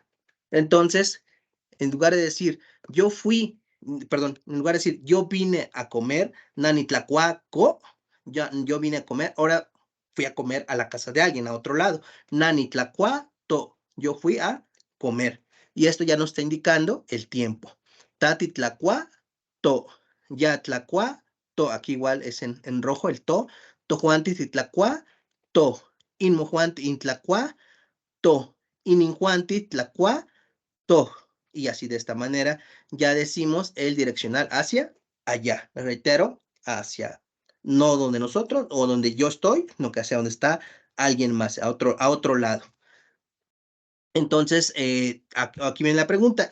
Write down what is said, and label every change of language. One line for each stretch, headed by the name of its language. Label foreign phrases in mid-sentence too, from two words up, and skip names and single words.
Spanish: Entonces, en lugar de decir yo fui, perdón, en lugar de decir yo vine a comer, nanitlacuaco, yo vine a comer, ahora fui a comer a la casa de alguien, a otro lado. Nanitlacuato, yo fui a comer. Y esto ya nos está indicando el tiempo.
Nahuatl languages: Tatitlacuato, ya tlacuato,
Spanish: aquí igual es en rojo el to.
Nahuatl languages: Tojuanti titlacuato, inmojuanti intlacuato, ininjuanti tlacuato.
Spanish: Y así de esta manera ya decimos el direccional hacia allá. Les reitero, hacia no donde nosotros o donde yo estoy, no que hacia donde está alguien más, a otro lado. Entonces, aquí viene la pregunta.